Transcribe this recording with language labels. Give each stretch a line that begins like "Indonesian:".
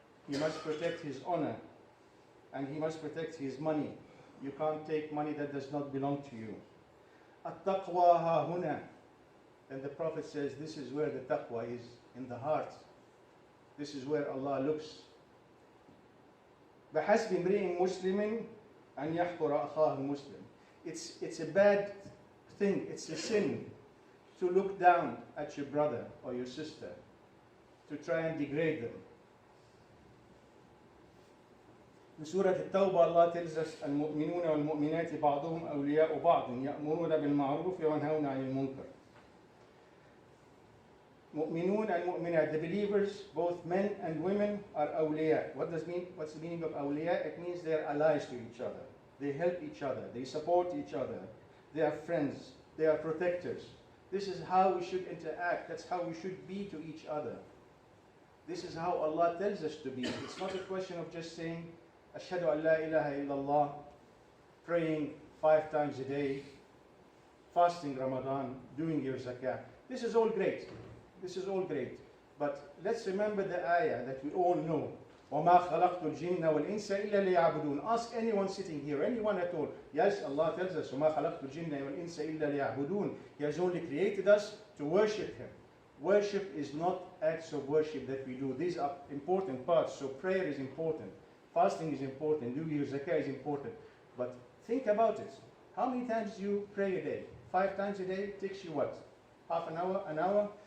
English: He must protect his honor. And he must protect his money. You can't take money that does not belong to you.
Arabic: التقوى ها هنا.
English: And the Prophet says this is where the taqwa is, in the heart. This is where Allah looks.
Arabic: بحسب امرئ مسلم أن يحقر أخاه المسلم.
English: It's a bad thing, it's a sin to look down at your brother or your sister, to try and degrade them. In Surah At-Tawbah, Allah tells us,
Arabic: المؤمنون والمؤمنات بعضهم أولياء بعض يأمرون بالمعروف وينهون عن المنكر.
English: Mu'minun and mu'minat, the believers, both men and women, are awliya. What's the meaning of awliya? It means they're allies to each other. They help each other. They support each other. They are friends. They are protectors. This is how we should interact. That's how we should be to each other. This is how Allah tells us to be. It's not a question of just saying,
Arabic: Ashhadu an la ilaha illallah,
English: praying 5 times a day, fasting Ramadan, doing your zakah. This is all great. This is all great. But let's remember the ayah that we all know.
Arabic: وَمَا خَلَقْتُ الْجِنَّ وَالْإِنسَ إِلَّا لِيَعْبُدُونَ.
English: Ask anyone sitting here, anyone at all. Yes, Allah tells us,
Arabic: وَمَا خَلَقْتُ الْجِنَّ وَالْإِنسَ إِلَّا لِيَعْبُدُونَ.
English: He has only created us to worship Him. Worship is not acts of worship that we do. These are important parts. So prayer is important. Fasting is important. Doing your zakah is important. But think about it. How many times do you pray a day? 5 times a day takes you what? Half an hour, an hour?